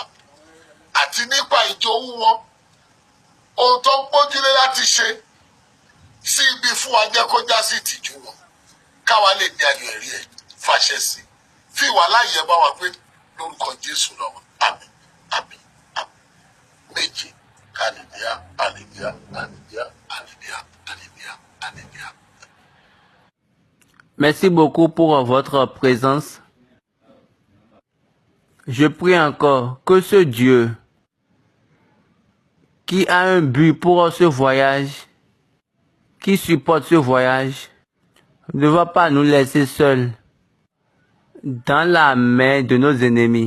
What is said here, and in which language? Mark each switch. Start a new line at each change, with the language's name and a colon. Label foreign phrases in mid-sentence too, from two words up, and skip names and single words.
Yoruba: Àti nípa ìjowú wọn, ohun tó ń gbójúlé láti ṣe sí ibi fún wa jẹ́ kó já sí ìtìjú wọn. Káwa lè ní ayọ̀ ẹ̀rí ẹ̀ fàṣẹ sí. Fi ìwà láàyè bá wa pé lórúkọ Jésù lọ́wọ́. Àmín, àmín, àmín. Méje. Hallelujah, hallelujah, hallelujah, hallelujah, hallelujah, hallelujah.
French: Merci beaucoup pour votre présence. Je prie encore que ce Dieu qui a un but pour ce voyage, qui supporte ce voyage, ne va pas nous laisser seuls dans la main de nos ennemis.